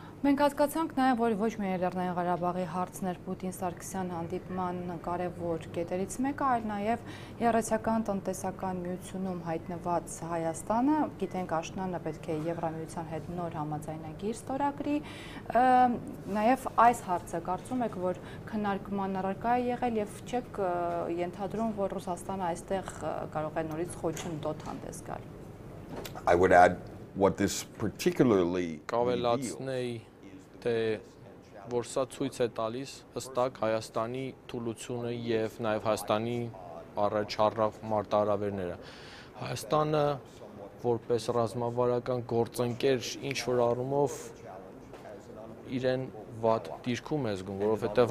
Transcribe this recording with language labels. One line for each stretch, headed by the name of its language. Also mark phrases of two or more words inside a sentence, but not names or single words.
Armenian: Մենք հասկացանք նաև, որ ոչ միայն Լեռնային Ղարաբաղի հարցներ Պուտին-Սարգսյան հանդիպման կարևոր կետերից մեկը, այլ նաև Եվրասիական տնտեսական միությունում հայտնված Հայաստանը, գիտենք աշնանը պետք է Եվրամիության հետ նոր համաձայնագիր ստորագրի, նաև այս հարցը կարծում եք, որ քննարկման առարկա է եղել եւ չեք ենթադրում, որ Ռուսաստանը այստեղ կարող է նորից խոչընդոտ հանդես գալ։
English: I would add what this particularly
Armenian: կավելացնեի թե որ սա ցույց է տալիս հստակ Հայաստանի թուլությունը եւ նաեւ Հայաստանի առաջարավ մարտահրավերները։ Հայաստանը որպես ռազմավարական գործընկեր ինչ որ առումով իրեն վատ դիրքում է զգում, որովհետև